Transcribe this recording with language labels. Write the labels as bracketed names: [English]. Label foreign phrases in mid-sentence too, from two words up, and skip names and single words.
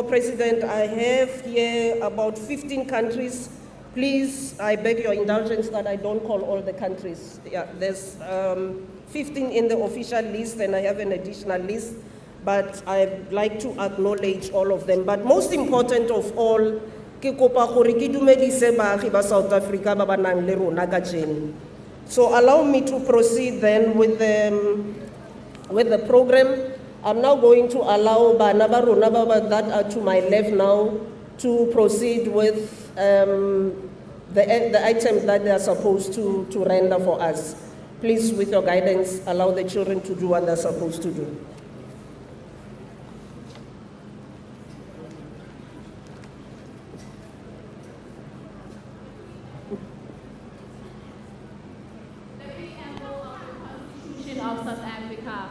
[English] President, I have here about 15 countries. Please, I beg your indulgence that I don't call all the countries. Yeah, there's 15 in the official list and I have an additional list, but I'd like to acknowledge all of them. But most important of all, [Tswana] ke kopa gore ke dumedise baagi ba South Africa ba ba nang le rona ka jeno. [English] So allow me to proceed then with the program. I'm now going to allow [Tswana] bana ba rona ba [English] that are to my left now to proceed with the items that they are supposed to render for us. Please, with your guidance, allow the children to do what they're supposed to do. Of South Africa.